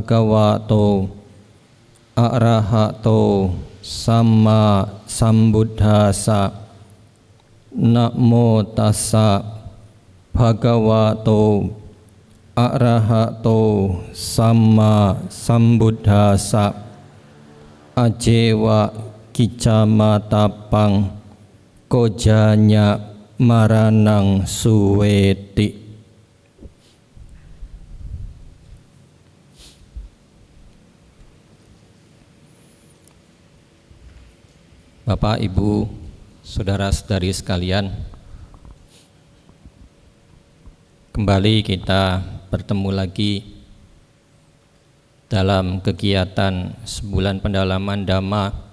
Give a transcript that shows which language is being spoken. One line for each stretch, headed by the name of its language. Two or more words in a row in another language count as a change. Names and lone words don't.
Pali: คะวะโตอะระหะโตสัมมาสัมพุทธัสสะนะโมตัสสะภะคะวะโตอะระหะโตสัมมาสัมพุทธัสสะอเจวะกิจจามาตาปังโกจาญะมารานังสุเวติ
Indonesian: Bapak, Ibu, saudara-saudari sekalian, kembali kita bertemu lagi dalam kegiatan sebulan pendalaman Dhamma